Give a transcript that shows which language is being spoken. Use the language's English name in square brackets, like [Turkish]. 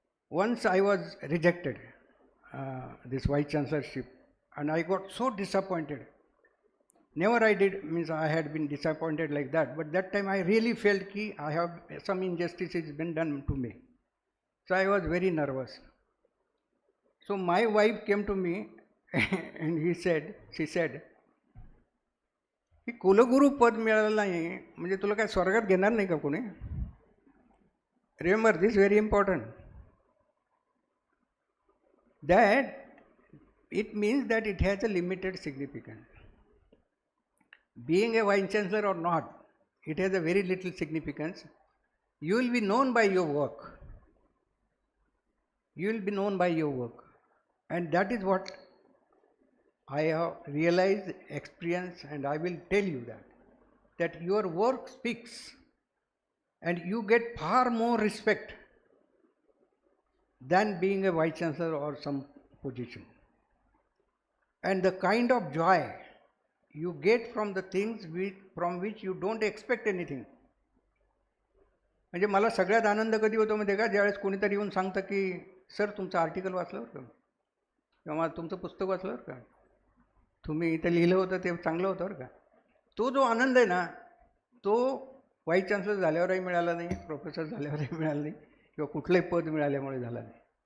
[English] Once I was rejected, this vice chancellorship, and I got so disappointed. Never I did, means I had been disappointed like that, but that time I really felt that I have some injustice has been done to me. So I was very nervous. So my wife came to me and she said, [Marathi] की कुलगुरू पद मिळालं नाही म्हणजे तुला काय स्वर्गात घेणार नाही का कोणी? [English] Remember this, very important. That it means that it has a limited significance. Being a vice chancellor or not, it has a very little significance. You will be known by your work. You will be known by your work. And that is what I have realized, experienced, and I will tell you that your work speaks and you get far more respect than being a vice chancellor or some position. And the kind of joy you get from the things from which you don't expect anything. [Marathi] म्हणजे मला सगळ्यात आनंद कधी होतो माहिती आहे का, ज्यावेळेस कोणीतरी येऊन सांगतं की सर तुमचं आर्टिकल वाचलं बरं का, किंवा तुमचं पुस्तक वाचलं बरं का, तुम्ही इथं लिहिलं होतं ते चांगलं होतं बरं का. तो जो आनंद आहे ना, तो वाईस चान्सलर झाल्यावरही मिळाला नाही, प्रोफेसर झाल्यावरही मिळाला नाही, किंवा कुठलंही पद मिळाल्यामुळे झालं नाही.